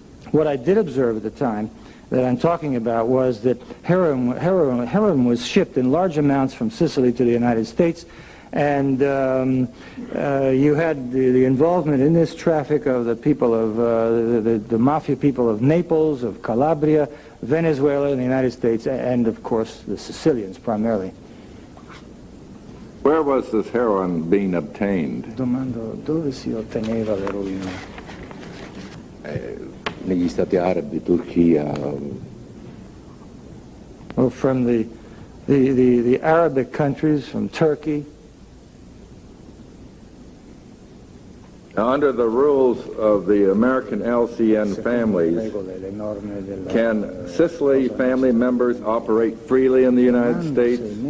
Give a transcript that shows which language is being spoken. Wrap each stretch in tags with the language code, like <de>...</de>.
<en>What I did observe at the time that I'm talking about was that heroin was shipped in large amounts from Sicily to the United States, and you had the involvement in this traffic of the people of the mafia people of Naples, of Calabria, Venezuela, and the United States, and of course the Sicilians primarily. Where was this heroin being obtained?</en> <it>Domando dove si otteneva l'eroina? Negli Stati Arabi, Turchia.</it> <en>Well, from the Arabic countries, from Turkey. Now, under the rules of the American LCN families, can Sicily family members operate freely in the United States?</en>